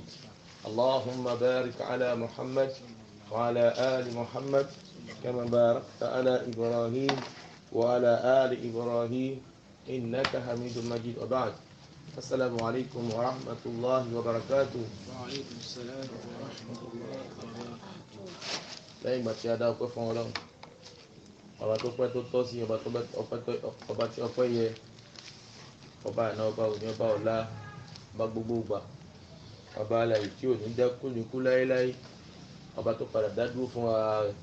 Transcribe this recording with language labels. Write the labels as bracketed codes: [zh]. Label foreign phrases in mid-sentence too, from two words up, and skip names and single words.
[ar] اللهم بارك على محمد وعلى آل محمد كما باركت على إبراهيم وعلى آل إبراهيم إنك حميد مجيد. وبعد، السلام عليكم ورحمة الله وبركاته. وعليكم السلام ورحمة الله وبركاته. [yo] lẹ́yìn ìgbà tí a dá ọpẹ́ fún Ọlọ́run, ọba tó pẹ́ tó tọ́ sí, ọba tí ọpẹ́ yẹ, ọba àná, ọba òní, ọba ọ̀la, ọba gbogbo ìgbà, ọba alààyè tí ò ní dẹ́kù ní kú láéláé, ọba tó padà dádúró fún ara rẹ̀.